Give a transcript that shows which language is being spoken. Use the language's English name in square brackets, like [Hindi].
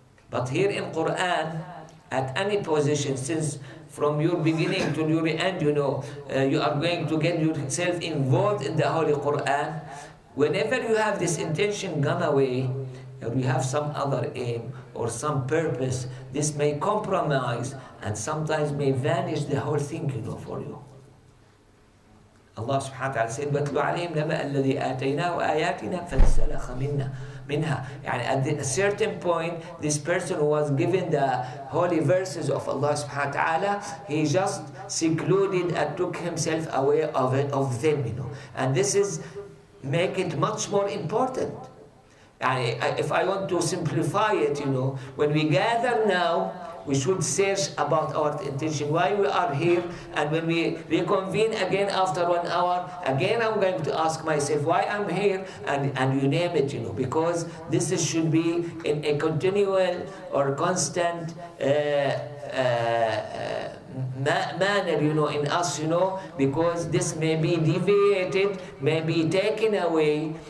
[English] But here in Qur'an, at any position, since from your beginning to your end, you are going to get yourself involved in the Holy Qur'an. Whenever you have this intention gone away, or you have some other aim or some purpose, this may compromise and sometimes may vanish the whole thing, for you. Allah subhanahu wa ta'ala said, [Arabic] وَاتْلُ عَلَيْهِمْ نَبَأَ الَّذِي آتَيْنَاهُ آيَاتِنَا فَانْسَلَخَ minha. [English] At a certain point, this person who was given the holy verses of Allah subhanahu wa ta'ala, he just secluded and took himself away of them, And this is make it much more important. If I want to simplify it, when we gather now, we should search about our intention, why we are here, and when we reconvene again after 1 hour, again I'm going to ask myself why I'm here, and you name it, because this should be in a continual or constant manner, in us, because this may be deviated, may be taken away.